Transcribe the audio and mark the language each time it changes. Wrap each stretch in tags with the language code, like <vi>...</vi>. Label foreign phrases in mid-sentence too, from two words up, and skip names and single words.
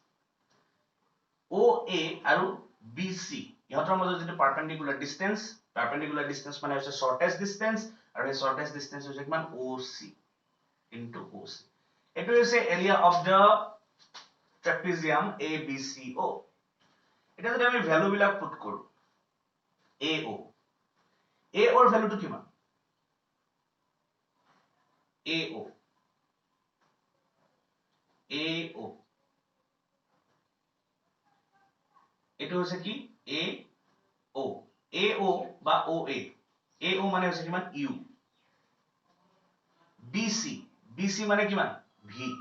<as>OA আৰু BC ইহঁতৰ মাজত যেটো</as> <en>perpendicular distance</en> <as>মানে হৈছে</as> <en>shortest distance</en> <as>আৰু এই</as> <en>shortest distance</en> <as>হৈছে কিমান</as> <en>OC into OC</en> <as>এটো হৈছে</as> <en>area of the trapezium ABCO</en> <as>এটা যদি আমি ভ্যালু বিলাক পুট কৰো AO AO ৰ ভ্যালুটো কিমান AO এটো হৈছে কি AO বা OA AO মানে হৈছে কিমান U BC মানে কিমান V</as>